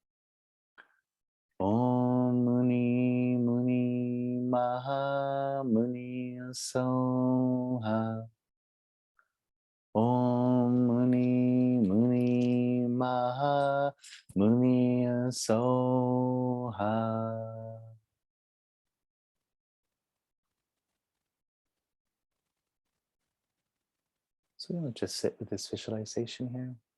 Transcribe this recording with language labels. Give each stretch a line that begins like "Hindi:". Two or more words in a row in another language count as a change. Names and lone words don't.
Sanskrit: Om Muni Muni Maha Muni Soha. Om Muni Muni Maha Muni Soha.
English: So we're going to just sit with this visualization here.